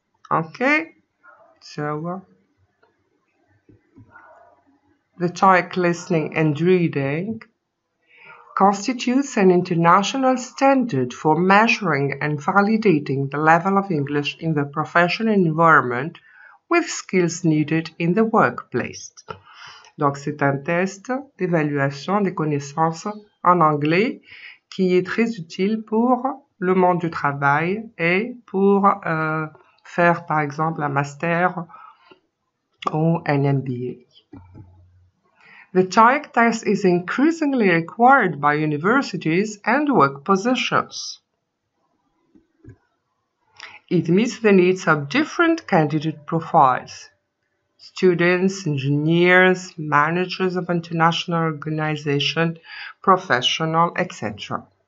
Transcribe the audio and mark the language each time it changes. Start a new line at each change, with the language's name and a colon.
English: Okay, so the Toeic listening and reading constitutes an international standard for measuring and validating the level of English in the professional environment with skills needed in the workplace.
French: Donc, c'est un test d'évaluation des connaissances en anglais qui est très utile pour le monde du travail et pour faire, par exemple, un master ou un MBA.
English: The Toeic test is increasingly required by universities and work positions. It meets the needs of different candidate profiles: students, engineers, managers of international organizations, professionals, etc.